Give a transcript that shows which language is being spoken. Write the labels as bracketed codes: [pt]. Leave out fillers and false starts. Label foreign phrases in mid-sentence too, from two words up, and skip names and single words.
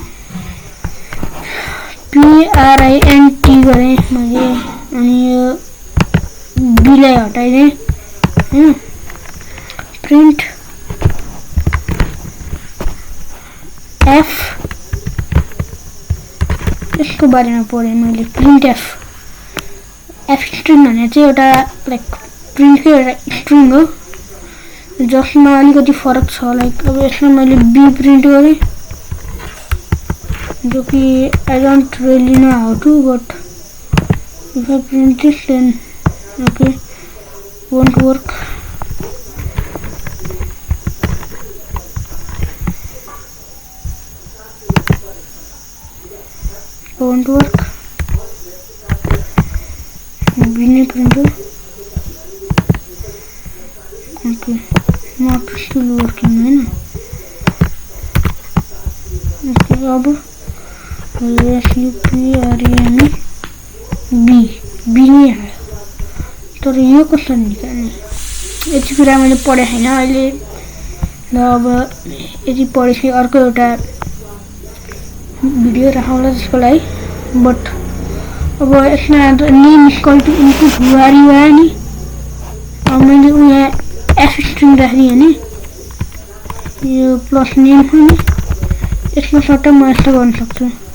[ne] PRINT गरे मैले अनि यो B लाई हटाइदिए हैन प्रिन्ट F यसको बारेमा पढे मैले [en] print F string [ne] भने चाहिँ एउटा लाइक प्रिन्टको एउटा स्ट्रिङ हो जसमा अलिकति फरक छ लाइक अब यसमा मैले B प्रिन्ट गरे जो कि [en] I don't really know how to, but if I print this then okay, won't work. Bini printer. Okay, not still working, [hi] है ना? Okay, अब SUPREME B नहीं है, [ne] तर यो क्वेश्चन निकाल्ने यति कुरा मैले पढे हैन अहिले। ल अब यति पढेपछि अर्को एउटा भिडियो राखौँला त्यसको लागि। बट अब यसमा [en] name equal to input [ne] हुआरी भयो नि, अब मैले यहाँ [en] f string [ne] राखिदिएँ हैन, यो प्लस नेम हो नि, यसमा सट्टै म यस्तो गर्न सक्छु।